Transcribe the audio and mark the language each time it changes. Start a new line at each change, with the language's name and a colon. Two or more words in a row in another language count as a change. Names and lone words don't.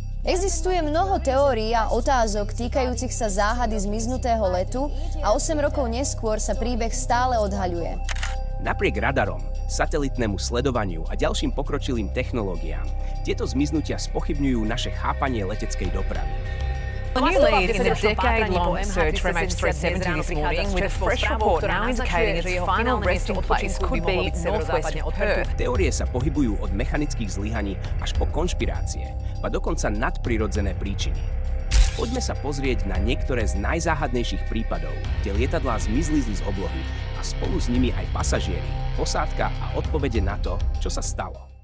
Slovak: Existuje mnoho teórií a otázok týkajúcich sa záhady zmiznutého letu a 8 rokov neskôr sa príbeh stále odhaľuje. Napriek radarom, satelitnému sledovaniu a ďalším pokročilým technológiám, tieto zmiznutia spochybňujú naše chápanie leteckej dopravy.
English: The new lead in a decade-long search for MH370 this morning, with a fresh report now indicating its final resting place could be northwest of Perth.
Slovak: Teórie sa pohybujú od mechanických zlyhaní až po konšpirácie, a dokonca nadprirodzené príčiny. Poďme sa pozrieť na niektoré z najzáhadnejších prípadov, kde lietadlá zmizli z oblohy a spolu s nimi aj pasažieri, posádka a odpovede na to, čo sa stalo.